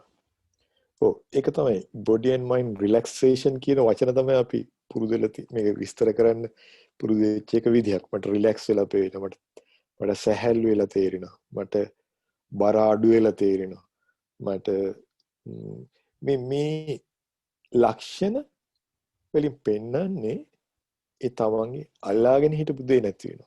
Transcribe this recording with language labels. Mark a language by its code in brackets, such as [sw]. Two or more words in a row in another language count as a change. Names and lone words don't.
[si] ඔව් ඒක තමයි [en] body and mind relaxation [si] කියන වචන තමයි අපි පුරුදු වෙලා මේක විස්තර කරන්න පුරුදු වෙච්ච එක විදිහක්. මට රිලැක්ස් වෙලා පේනවා. මට සැහැල්ලු වෙලා තේරෙනවා. මට බර අඩු වෙලා තේරෙනවා. මට මේ ලක්ෂණ වලින් පෙන්වන්නේ ඒ තමන්ගේ අල්ලාගෙන හිටපු දේ නැති වෙනවා.